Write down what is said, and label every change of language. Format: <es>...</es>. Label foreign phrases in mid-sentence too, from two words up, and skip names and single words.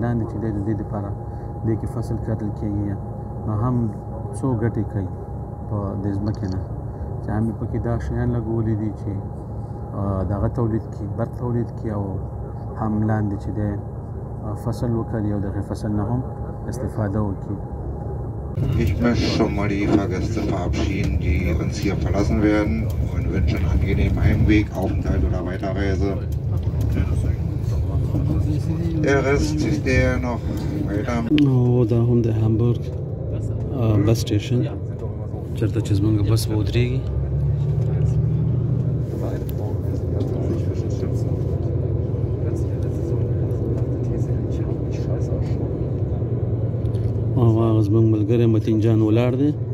<ps>لاندې چې دی د دې دپاره دې کې فصل کرل کېږي نو هم څو ګټې کوي په دې ځمکې نه چې هم یې پکې دا شیان لګولي دي چې دغه تولید کړي برق تولید کړي او هم لاندې چې دی فصل وکړي او دغې فصل نه هم استفاده وکړي.</ps> <de>Ich möchte schon mal die Fahrgäste verabschieden, die uns hier verlassen werden und wünsche einen angenehmen Heimweg, Aufenthalt oder Weiterreise. Der Rest ist der noch weiter.</de> <ps>دا هم د هامبورګ بس سټیشن چېرته چې زموږ بس به ودرېږي. او هغه زموږ ملګری متین جان ولاړ دی.</ps>